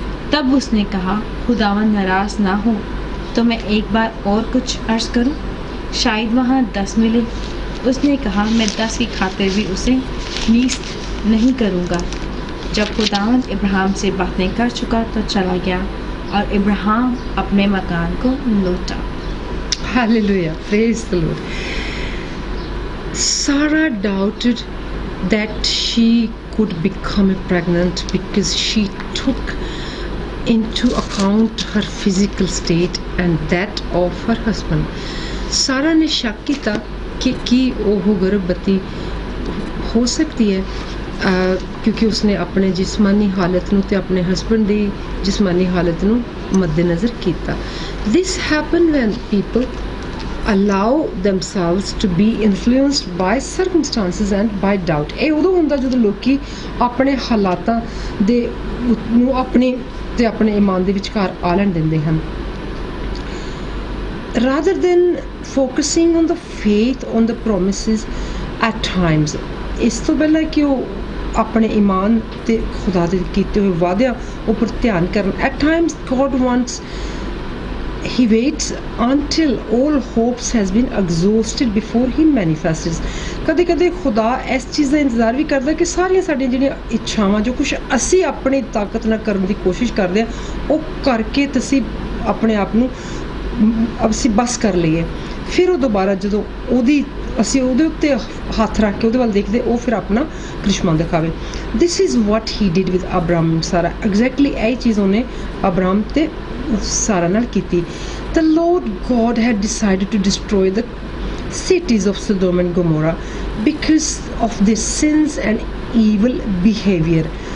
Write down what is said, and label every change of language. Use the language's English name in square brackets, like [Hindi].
[Urdu] تب اس نے کہا خداوند ناراض نہ ہو تو میں ایک بار اور کچھ عرض کروں، شاید وہاں 10 ملے. اس نے کہا میں 10 کی خاطر بھی اسے نیست نہیں کروں گا. جب خداوند ابراہیم سے باتیں کر چکا تو چلا گیا اور ابراہیم اپنے مکان کو لوٹا. [English] Hallelujah, praise the Lord. Sarah doubted that she could become pregnant because she took into account her physical state and that of her husband. [Punjabi] سارا نے شک کیتا کہ کی وہ گربھوتی ہو سکتی ہے کیونکہ اس نے اپنے جسمانی حالت نو تے اپنے ہسبینڈ دی جسمانی حالت نو مد نظر کیتا. [English] This happened when people allow themselves to be influenced by circumstances and by doubt. [Punjabi] ਇਹ ਉਦੋਂ ਹੁੰਦਾ ਜਦੋਂ ਲੋਕੀ ਆਪਣੇ ਹਾਲਾਤਾਂ ਦੇ ਨੂੰ ਆਪਣੇ ਇਮਾਨ ਦੇ ਵਿਚਕਾਰ ਆ ਲੈਣ ਦਿੰਦੇ ਹਨ. [English] Rather than focusing on the faith, on the promises at times. [Punjabi] ਇਸ ਤੋਂ ਪਹਿਲਾਂ ਕਿ ਉਹ ਆਪਣੇ ਇਮਾਨ ਤੇ ਖੁਦਾ ਦੇ ਕੀਤੇ ਹੋਏ ਵਾਅਦਿਆਂ ਉੱਪਰ ਧਿਆਨ ਕਰਨ. [English] At times God wants He waits until all hopes has been exhausted before he manifests. [Punjabi] ਕਦੇ ਕਦੇ ਖੁਦਾ ਇਸ ਚੀਜ਼ ਦਾ ਇੰਤਜ਼ਾਰ ਵੀ ਕਰਦਾ ਕਿ ਸਾਰੀਆਂ ਸਾਡੀਆਂ ਜਿਹੜੀਆਂ ਇੱਛਾਵਾਂ ਜੋ ਕੁਛ ਅਸੀਂ ਆਪਣੀ ਤਾਕਤ ਨਾਲ ਕਰਨ ਦੀ ਕੋਸ਼ਿਸ਼ ਕਰਦੇ ਹਾਂ ਉਹ ਕਰਕੇ ਤੁਸੀਂ ਆਪਣੇ ਆਪ ਨੂੰ ਅਸੀਂ ਬਸ ਕਰ ਲਈਏ. ਫਿਰ ਉਹ ਦੁਬਾਰਾ ਜਦੋਂ ਅਸੀਂ ਉਹਦੇ ਉੱਤੇ ਹੱਥ ਰੱਖ ਕੇ ਉਹਦੇ ਵੱਲ ਦੇਖਦੇ ਉਹ ਫਿਰ ਆਪਣਾ ਕ੍ਰਿਸ਼ਮਾ ਦਿਖਾਵੇ. [English] This is what he did with Abraham and Sarah. [Punjabi] Exactly ਇਹ ਚੀਜ਼ ਉਹਨੇ ਅਬਰਾਮ ਤੇ ਸਾਰਾ ਨਾਲ ਕੀਤੀ. [English] The Lord God had decided to destroy the cities of Sodom and Gomorrah because of their sins and evil behavior.